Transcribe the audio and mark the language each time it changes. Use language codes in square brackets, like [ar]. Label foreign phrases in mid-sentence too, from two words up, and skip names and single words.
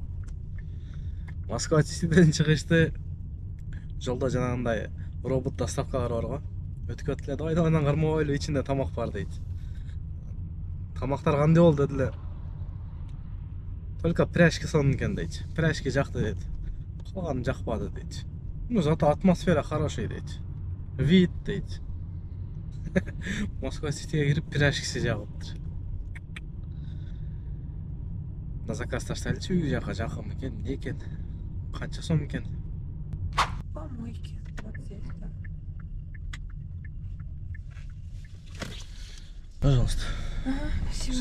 [ky] Москва Ситиден чыгышты. Жолда жанагындай робот доставкалар бар го. Өтүп өттүле, давай кармабайлы, ичинде тамак бар дейт. Тамактар кандай болду дедиле. [ru] Только пряжки [ky] сонун экен дейт. Пряжки жакты дейт. Калганы жакпады дейт. [ru] Ну, зато атмосфера хороший дейт. [ky] Вид дейт. Москва Ситиге кирип пряжкиси жагыптыр. [ru] На заказ [ky] таштайлычы, үй жака жакын экен, эмне экен? Канча сом экен? [ru] Помойки. Вот здесь, да. Пожалуйста. Ага, Всё